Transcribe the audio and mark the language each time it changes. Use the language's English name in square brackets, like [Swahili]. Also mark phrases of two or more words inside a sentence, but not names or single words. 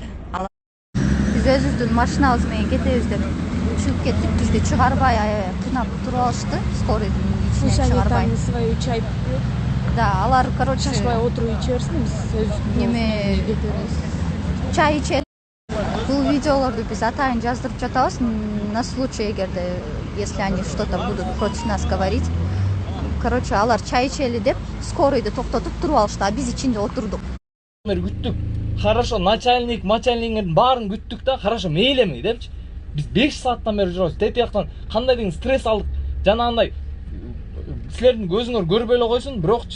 [Kyrgyz] Биз өзүбүздүн машинабыз менен кетебиз деп чыгып кеттик. Бизди чыгарбай кыйнап туруп алышты. Скорыйдын ичинен чыгарбай. [Russian] Свою чай. [Kyrgyz] Да, алар, короче, Шашпай отуруп иче берсин, биз өзүбүз неме чай ичет. Бул видеолорду биз атайын жаздырып жатабыз [Russian] на случай, [Kyrgyz] эгерде, [Russian] если они что-то будут против нас говорить. [Kyrgyz] Короче, алар чай ичели деп скорыйды токтотуп туруп алышты, а биз ичинде отурдук. Күттүк. Хорошо, начальниктин баарын күттүк да, хорошо, мейлеми депчи. Биз 5 сааттан бери жүрөбүз. Тетияктан кандай деген стресс алдык. Жанагындай силердин көзүңөр көрбөй эле койсун, бирокчу.